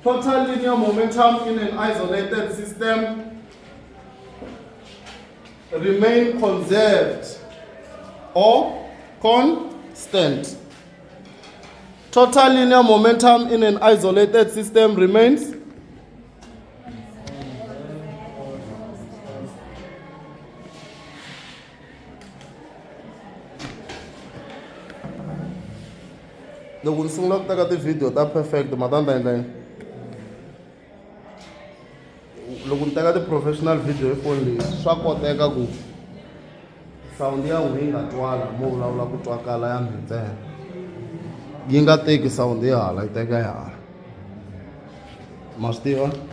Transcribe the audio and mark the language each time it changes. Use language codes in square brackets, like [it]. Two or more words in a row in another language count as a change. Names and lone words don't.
[en] Total linear momentum in an isolated system remain conserved or constant. Total linear momentum in an isolated system remains [ts] loko ni sungula ku teka ti-video ta perfect matanda endleni loko ni teka [en] ti-professional video [ts] hi phone leyi swa koteka ku sound ya n'we yi nga twala mo vulavula ku twakala ya mi ntsena yi nga teki sound ya hala yi teka ya hala ma swi tiva